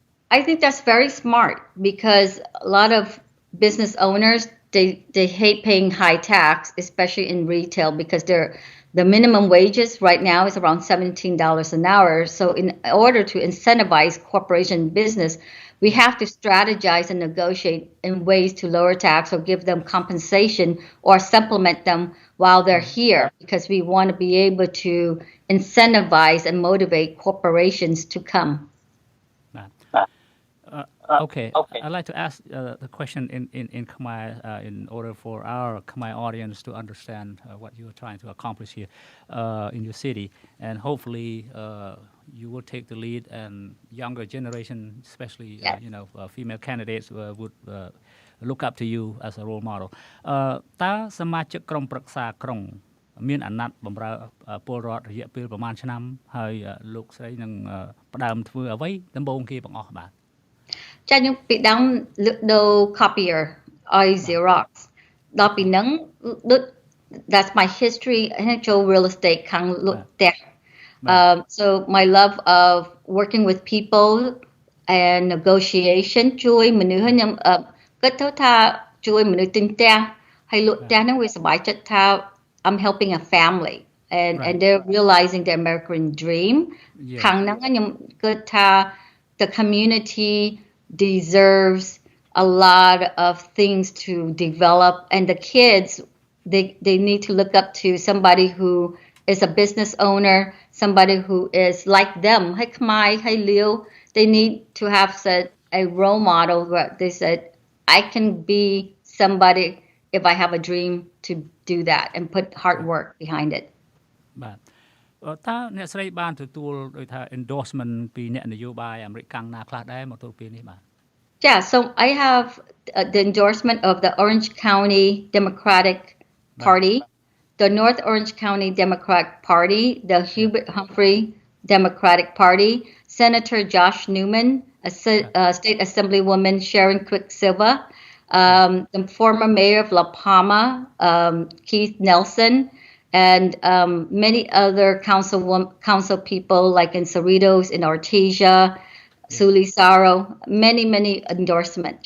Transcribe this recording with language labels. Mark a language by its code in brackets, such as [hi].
[en] I think that's very smart because a lot of business owners they hate paying high tax especially in retail because the minimum wages right now is around $17 an hour so in order to incentivize corporation business we have to strategize and negotiate in ways to lower tax or give them compensation or supplement them while they're here because we want to be able to incentivize and motivate corporations to come. Okay. I'd like to ask the question in Khmer in order for our Khmer audience to understand what you are trying to accomplish here in your city and hopefully you will take the lead and younger generation especially female candidates would look up to you as a role model [km] តើសមាជិកក្រុមប្រឹក្សាក្រុងមានអាណត្តិបម្រើពលរដ្ឋរយៈពេលប្រហែលឆ្នាំហើយលោកស្រីនឹងផ្ដើមធ្វើអ្វីដំបូងគេបង្អស់បាទ ចាខ្ញុំពីដើមដូរ copier ឲ្យ Xerox ដល់ពីហ្នឹង [en] that's my history [km] ចូល real estate ខាងលក់ផ្ទះ [en] so my love of working with people and negotiation [km] ជួយមនុស្សខ្ញុំគិតទៅថាជួយមនុស្សទិញផ្ទះហើយលក់ផ្ទះហ្នឹងវាសប្បាយចិត្តថា [en] I'm helping a family and they're realizing the American dream [km] ខាងហ្នឹងខ្ញុំគិតថា [en] the community deserves a lot of things to develop and the kids they need to look up to somebody who is a business owner somebody who is like them hey Leo they need to have a role model where they said I can be somebody if I have a dream to do that and put hard work behind it [km] បាទតើអ្នកស្រីបានទទួលដោយថា endorsement ពីអ្នកនយោបាយអាមេរិកកាំងណាខ្លះដែរមកទល់ពេលនេះបាទ [en] Yeah, so I have the endorsement of the Orange County Democratic Party, the North Orange County Democratic Party, the Hubert Humphrey Democratic Party, Senator Josh Newman, State Assemblywoman Sharon Quicksilver, the former mayor of La Palma, Keith Nelson, and many other council people like in Cerritos, in Artesia, Sulisaro, many endorsements.